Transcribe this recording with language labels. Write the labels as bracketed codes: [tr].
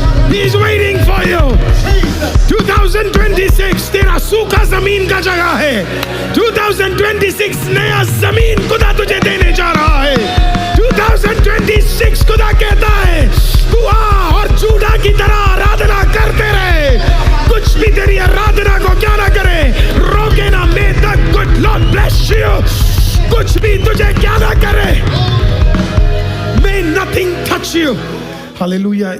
[en] He is waiting for you. [hi] 2026 तेरा सूखा जमीन का जगह है। 2026 नया जमीन खुदा तुझे देने जा रहा है। 2026 खुदा कहता है तू आ और जूडा की तरह आराधना करते रहे। कुछ भी तेरी आराधना को क्या ना करे, रोके ना। [en] May the good Lord bless you. [hi] कुछ भी तुझे क्या ना करे, [en] May nothing touch you. [hi] Hallelujah.